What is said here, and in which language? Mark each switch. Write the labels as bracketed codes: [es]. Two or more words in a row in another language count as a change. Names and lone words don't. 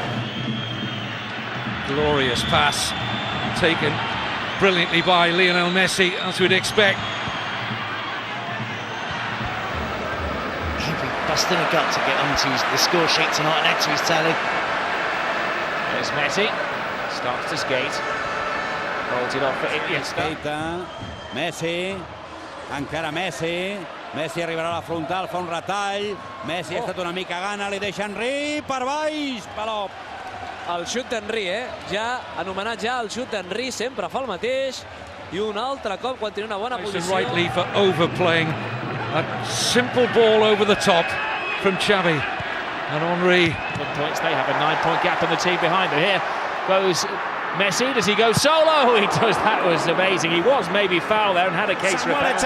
[en] Glorious pass, taken brilliantly by Lionel Messi, as we'd expect. He'd be busting a gut to get onto the score sheet tonight and add to his tally. There's Messi. Starts to skate. Holds it off for Iniesta. [ca] Messi. Encara Messi. Messi arribarà a la frontal, fa un retall. Messi ha estat una mica gana, li deixa Henry per baix. Palop. El xut d'Henry, ja anomenat ja el xut d'Henry, sempre fa el mateix. I un altre cop quan té una bona posició. [en] Rightly for overplaying a simple ball over the top from Xavi and Henry. Good points. They have a 9-point gap in the team behind them. Here goes Messi. Does he go solo? He does. That was amazing. He was maybe foul there and had a case for a penalty.